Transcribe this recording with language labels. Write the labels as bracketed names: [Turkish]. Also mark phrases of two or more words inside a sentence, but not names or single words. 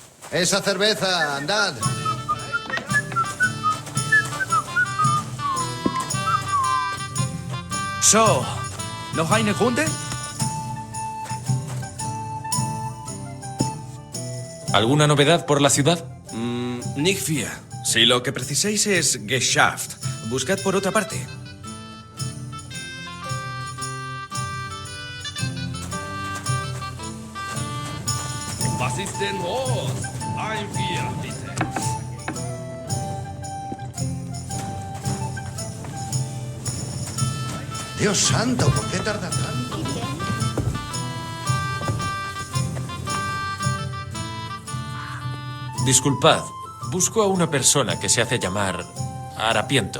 [Spanish] Esa cerveza, andad. [German] So, ¿noch eine Runde? [Spanish] ¿Alguna novedad por la ciudad? [German] Nicht viel. [Spanish] Si lo que preciséis es geschafft, buscad por otra parte. [German] Was ist denn los? Ein Bier, bitte. [Spanish] Dios santo, ¿por qué tarda tanto? Disculpad, busco a una persona que se hace llamar Harapiento.